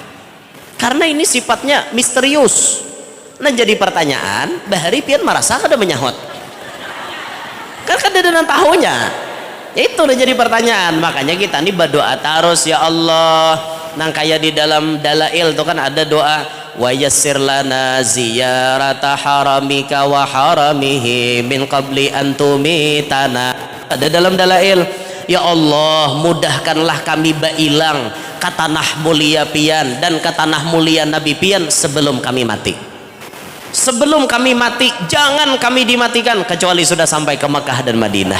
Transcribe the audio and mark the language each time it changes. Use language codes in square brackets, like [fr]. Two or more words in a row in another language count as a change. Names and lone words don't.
[bjn] Karena ini sifatnya misterius. Nah jadi pertanyaan, bahari pian merasa kada menyahut? Kan kada dengan tahunya. Itu udah jadi pertanyaan. Makanya kita nih berdoa terus, ya Allah. Nang kayak di dalam dalail itu kan ada doa, [ar] ويسر لنا زيارة حرمك وحرمه من قبل أن تميتنا. [bjn] Ada dalam dalail, ya Allah mudahkanlah kami bailang ke tanah mulia pian dan ke tanah mulia Nabi pian sebelum kami mati. Sebelum kami mati jangan kami dimatikan kecuali sudah sampai ke Mekah dan Madinah.